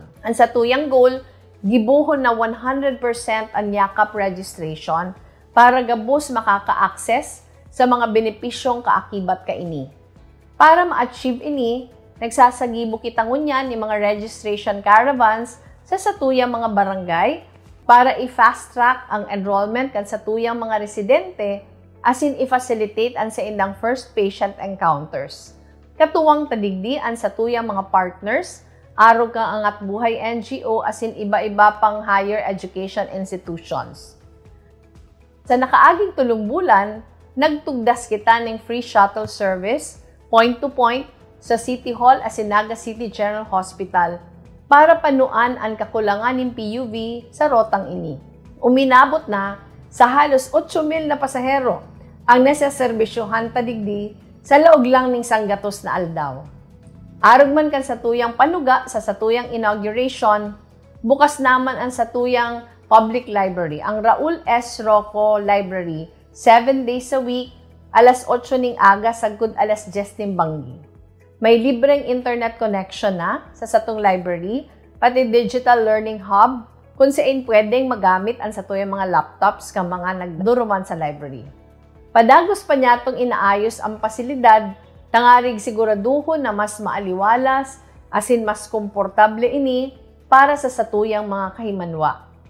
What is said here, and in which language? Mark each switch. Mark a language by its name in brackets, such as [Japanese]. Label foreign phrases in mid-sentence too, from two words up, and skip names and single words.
[Bikol] Ang sa tuyang goal, gibuhon na 100% ang YAKAP registration para gabos makaka-access sa mga benepisyong kaakibat ka ini. Para ma-achieve ini, nagsasagibo kita ngunyan ni mga [English] registration caravans [Bikol] sa satuyang mga barangay para i- [English] fast track [Bikol] ang enrollment kan satuyang mga residente as in i-facilitate ang sa indang [English] first patient encounters. [Bikol] Katuwang tadigdi ang satuyang mga partners, aro kang Angat Buhay NGO as in iba-iba pang higher education institutions. Sa nakaaging 3 bulan, nagtugdas kita ng [English] free shuttle service point-to-point [Bikol] sa City Hall as in Naga City General Hospital para panuan ang kakulangan ng PUV sa rotang ini. Uminabot na sa halos 8,000 na pasahero ang neseserbisyohan tadigdi sa laog lang ning sanggatos na aldaw. Arog man kan satuyang panuga sa satuyang inauguration, bukas naman ang satuyang public library, ang Raul S. Rocco Library, 7 days a week, alas 8 ning aga sagud alas 10 ning banggi. May libreng [English] internet connection [Bikol] na sa satong library, pati [English] digital learning hub, [Bikol] kung saan pwedeng magamit ang satuyang mga laptops kang mga nagduruman sa library. Padagos pa niya itong inaayos ang pasilidad, tangarig siguraduhon na mas maaliwalas, asin mas komportable ini para sa satuyang mga kahimanwa.